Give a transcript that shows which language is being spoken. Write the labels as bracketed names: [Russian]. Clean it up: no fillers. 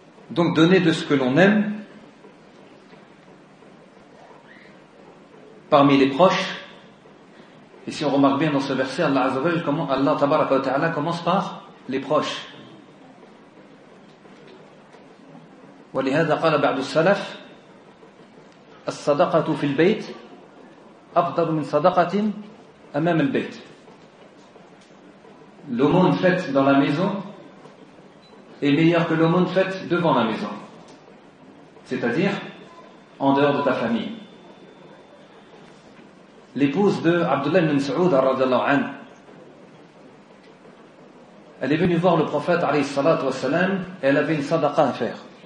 [French] Donc donner de ce que l'on aime parmi les proches. Et si on remarque bien dans ce verset, Allah Azza wa Jalla, comment Allah Tabaraka wa Ta'ala commence par les proches. [Arabic] ولهذا قال بعض السلف الصدقة في البيت أفضل من صدقة أمام البيت. [French] L'aumône faite dans la maison est meilleure que l'aumône faite devant la maison, c'est-à-dire en dehors de ta famille. L'épouse de Abdullah ibn Saoud radhiyallahu anhu, elle est venue voir le prophète alayhi salat wa salam, et elle avait une sadaqa à faire.